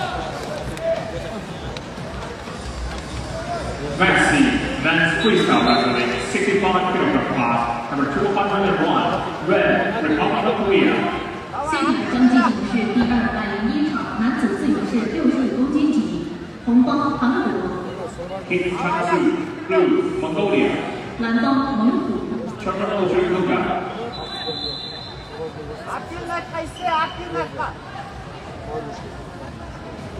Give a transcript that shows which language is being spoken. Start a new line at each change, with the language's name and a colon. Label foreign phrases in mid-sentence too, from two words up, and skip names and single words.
English: Maxi, men's freestyle wrestling, 65kg class, number 201, Red, Republic of Korea.
Chinese: 现场将进行是第201场男子自由式65公斤级，红方韩国，
English: Kim Chang-soo, Blue, Mongolia.
Chinese: 蓝方蒙古。
English: Terminal Luka. Активный кайсы, активный ка.